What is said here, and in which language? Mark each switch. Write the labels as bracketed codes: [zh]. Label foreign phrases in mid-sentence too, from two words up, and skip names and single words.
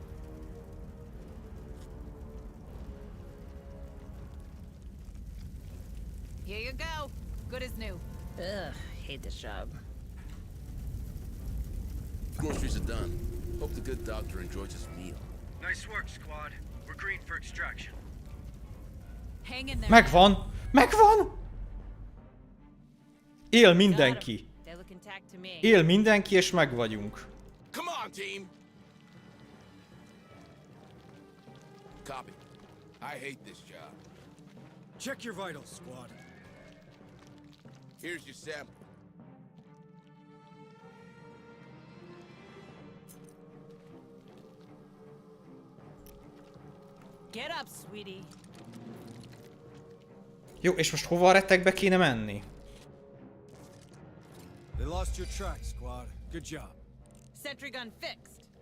[en] Here you go. Good as new. Ugh, hate this job. Groceries are done. Hope the good doctor enjoys his meal. Nice work, squad. We're green for extraction. Hang in there. [hu] Megvan! Megvan! Él mindenki. [en] They look intact to me. [hu] Él mindenki, és meg vagyunk. [en] Come on, team! Copy. I hate this job. Check your vitals, squad. Here's your sample. Get up, sweetie. [hu] Jó, és most hova a retekbe kéne menni? [en] They lost your track, squad. Good job. Sentry gun fixed.